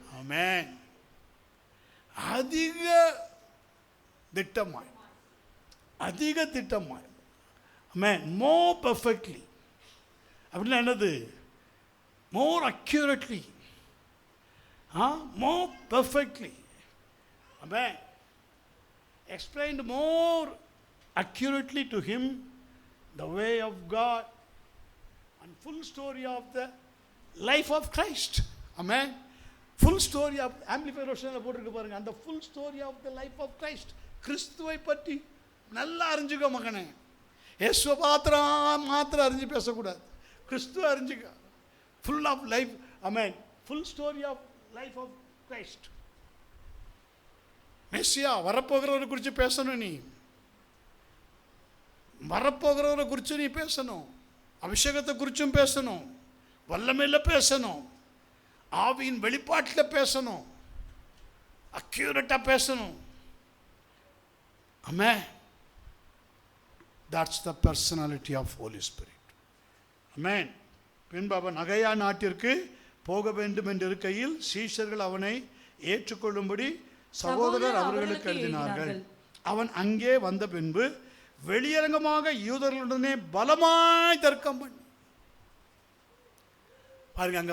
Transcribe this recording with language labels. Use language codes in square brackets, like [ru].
[ta] ஆமென். அதிக திட்டமாய், அதிக திட்டமாய். ஆமென். [en] more perfectly [ta] அப்படின்னா என்னது? [en] More accurately, more perfectly. Amen. Explained more accurately to him the way of God and full story of the life of Christ. Amen. Full story of Amplified Version [ta] போட்டுருக்கு பாருங்க. அந்த [en] full story of the life of Christ. [ta] கிறிஸ்துவை பற்றி நல்லா அறிஞ்சுக்க மகனே. இயேசுவை மாத்திரம் அறிஞ்சு பேசக்கூடாது. கிறிஸ்துவை அறிஞ்சுக்க. [en] Full of life. Amen. Full story of life of Christ. [ta] Messiah வரப்போகிறவரை குறித்து பேசணும். நீ வரப்போகிறவரை குறித்து நீ பேசணும். அபிஷேகத்தை குறித்தும் பேசணும். வல்லமையில் பேசணும். ஆவியின் வெளிப்பாட்டில் பேசணும். அக்யூரேட்டாக பேசணும். ஆமென். [en] That's the personality of Holy Spirit. [ta] ஆமென். பின்பு அவன் அகையா நாட்டிற்கு போக வேண்டும் என்று இருக்கையில் சீஷர்கள் அவனை ஏற்றுக்கொள்ளும்படி சகோதரர் அவர்களுக்கு எழுதினார்கள். அவன் அங்கே வந்த பின்பு வெளியரங்கமாக யூதர்களுடனே பலமாய் தர்க்கம் பண்ணி பாருங்க.